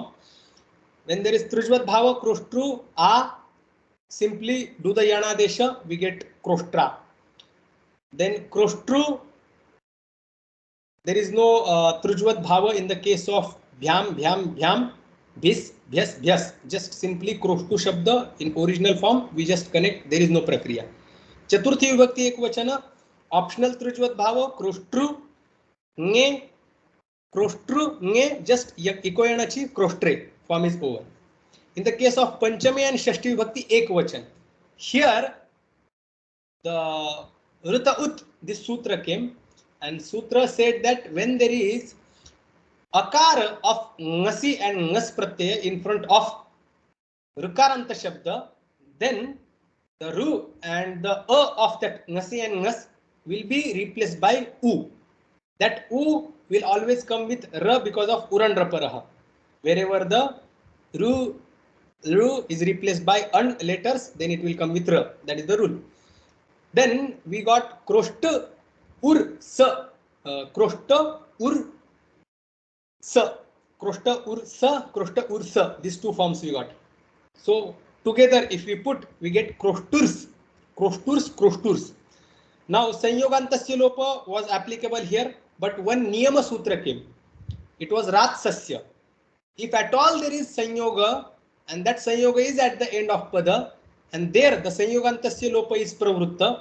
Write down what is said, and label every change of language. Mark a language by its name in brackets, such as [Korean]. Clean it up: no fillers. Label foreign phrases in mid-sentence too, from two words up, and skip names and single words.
[English] When there is [Sanskrit] Trujvat Bhava, [English] Kroshtru, A, simply do the [Sanskrit] Yana Desha, [English] we get Kroshtra. Then Kroshtru, there is no [Sanskrit] Trujvat Bhava [English] in the case of [Sanskrit] Bhyam, Bhyam, Bhyam, Bhis, Bhyas, Bhyas. [English] Just simply [Sanskrit] Kroshtu Shabda [English] in original form, we just connect, there is no Prakriya. [Sanskrit] Chaturthi Vibhakti Ekvachana, optional Trujvat Bhava, Kroshtru, Nge, Kroshtru, Nge, just Ikoyanachi, Kroshtre, [English] form is over. In the case of Panchami and [Sanskrit] Shashti Vibhakti Ekvachan, [English] here the [Sanskrit] Ruta Ut, [English] this sutra came, and sutra said that when there is akara of ngasi and [Sanskrit] ngas pratyaya [English] in front of [Sanskrit] rukaranta shabda, [English] then the ru and the of that ngasi and ngas will be replaced by u. That u will always come with ra because of urandraparaha. Wherever the ru is replaced by un letters, then it will come with ra. That is the rule. Then we got [Sanskrit] kroshta ur sa, kroshta ur sa, kroshta ur sa, kroshta ur sa. [English] These two forms we got. So together if we put, we get [Sanskrit] kroshturs, kroshturs, kroshturs. [English] Now [Sanskrit] Sanyogantasya Lopa [English] was applicable here, but one [Sanskrit] Niyama Sutra [English] came. It was Ratsasya. If at all there is Sanyoga, and that Sanyoga is at the end of Pada, and there the [Sanskrit] Sanyogantasya Lopa [English] is Pravritta.